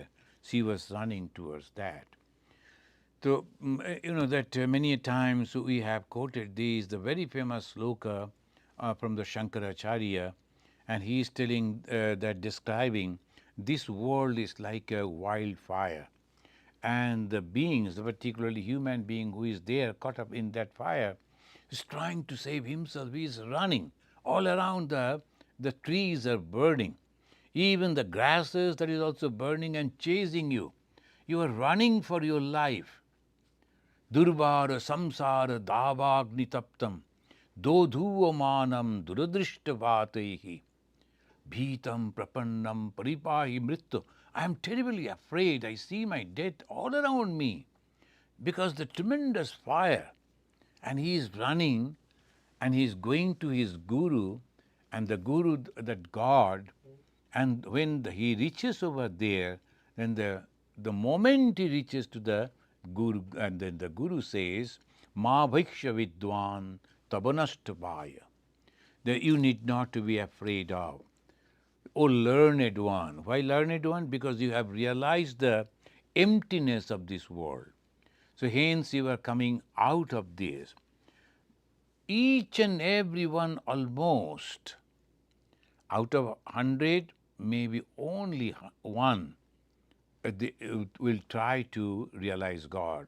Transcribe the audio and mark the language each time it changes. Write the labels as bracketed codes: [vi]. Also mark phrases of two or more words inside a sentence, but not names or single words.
[en] She was running towards that. So, you know that many times we have quoted these, the very famous sloka from the Shankaracharya, and he is telling that describing this world is like a wildfire, and the beings, particularly human being who is there caught up in that fire, is trying to save himself. He is running all around. The trees are burning, even the grasses that is also burning and chasing you. You are running for your life. [sa] दुर्वार संसार दवाग्नितप्तं दोधुवमानं दुरदृष्टवातैः भीतं प्रपन्नं परिपाहि मृत्यु. [en] I am terribly afraid. I see my death all around me because the tremendous fire. And he is running, and he is going to his guru, and the guru, that God, and when he reaches over there, then the moment he reaches to the guru, and then the guru says, [sa] मा भिक्ष विद्वन् तबनष्टवाय, [en] that you need not to be afraid of. O learned one. Why learned one? Because you have realized the emptiness of this world. So hence you are coming out of this. Each and every one, almost out of 100, maybe only one they will try to realize God.